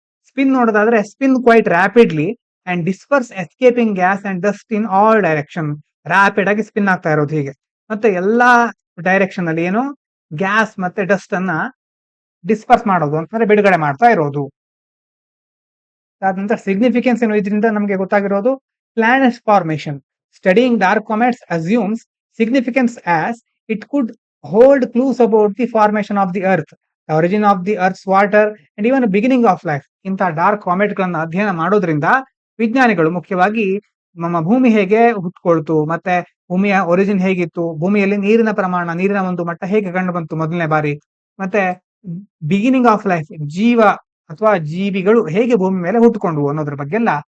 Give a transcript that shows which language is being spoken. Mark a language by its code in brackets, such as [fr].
[en] Spin ನೋಡೋದಾದ್ರೆ, spin quite rapidly and disperse escaping gas and dust in all direction. [kn] Rapid ಆಗಿ spin ಆಗ್ತಾ ಇರೋದು ಹೀಗೆ, ಮತ್ತೆ ಎಲ್ಲಾ ಡೈರೆಕ್ಷನ್ ಅಲ್ಲಿ ಏನು ಗ್ಯಾಸ್ ಮತ್ತೆ ಡಸ್ಟ್ ಅನ್ನ ಡಿಸ್ಪರ್ಸ್ ಮಾಡೋದು ಅಂತಂದ್ರೆ ಬಿಡುಗಡೆ ಮಾಡ್ತಾ ಇರೋದು. ಅದಾದ ಸಿಗ್ನಿಫಿಕೆನ್ಸ್ ಏನು ಇದರಿಂದ ನಮಗೆ ಗೊತ್ತಾಗಿರೋದು? [en] Planet formation. Studying dark comets assumes significance as it could hold clues about the formation of the earth, the origin of the earth's water and even the beginning of life. [kn] ಇಂಥ dark comet ಗಳನ್ನ ಅಧ್ಯಯನ ಮಾಡೋದ್ರಿಂದ ವಿಜ್ಞಾನಿಗಳು ಮುಖ್ಯವಾಗಿ ನಮ್ಮ ಭೂಮಿ ಹೇಗೆ ಹುಟ್ಕೊಳ್ತು, ಮತ್ತೆ ಭೂಮಿಯ ಒರಿಜಿನ್ ಹೇಗಿತ್ತು, ಭೂಮಿಯಲ್ಲಿ ನೀರಿನ ಪ್ರಮಾಣ, ನೀರಿನ ಒಂದು ಮಟ್ಟ ಹೇಗೆ ಕಂಡು ಬಂತು ಮೊದಲನೇ ಬಾರಿ, ಮತ್ತೆ ಬಿಗಿನಿಂಗ್ ಆಫ್ ಲೈಫ್, ಜೀವ ಅಥವಾ ಜೀವಿಗಳು ಹೇಗೆ ಭೂಮಿ ಮೇಲೆ ಹುಟ್ಟುಕೊಂಡ್ವು ಅನ್ನೋದ್ರ ಬಗ್ಗೆ ಎಲ್ಲ